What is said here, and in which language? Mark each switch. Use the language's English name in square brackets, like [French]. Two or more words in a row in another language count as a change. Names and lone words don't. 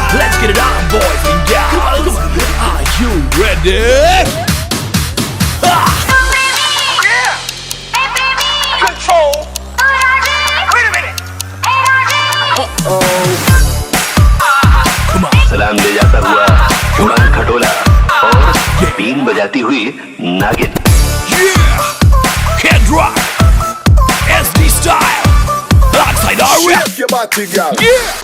[English] Let's get it on, boys and gals. Are you ready? Control. Wait a minute. Come on. [Hindi] सलाम ले जाता हुआ उड़न खटोला और बीन बजाती हुई नागिन। [English] Yeah. Head rock. SD style. Outside our rap. Shake your body, girl. Yeah.